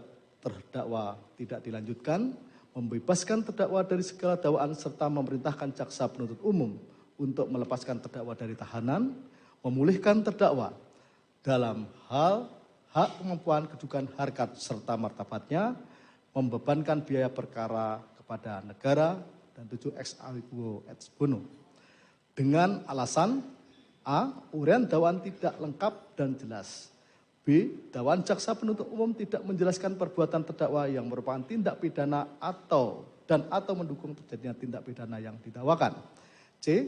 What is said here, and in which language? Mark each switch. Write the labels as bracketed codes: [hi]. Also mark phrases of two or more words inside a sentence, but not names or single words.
[id] terdakwa tidak dilanjutkan, membebaskan terdakwa dari segala dakwaan serta memerintahkan jaksa penuntut umum untuk melepaskan terdakwa dari tahanan, memulihkan terdakwa dalam hal hak kemampuan kedudukan harkat serta martabatnya, membebankan biaya perkara kepada negara dan 7 [la] ex aliquo et bono. [id] Dengan alasan A. Uraian dakwaan tidak lengkap dan jelas. B. Dakwaan jaksa penuntut umum tidak menjelaskan perbuatan terdakwa yang merupakan tindak pidana atau mendukung terjadinya tindak pidana yang didakwakan. C.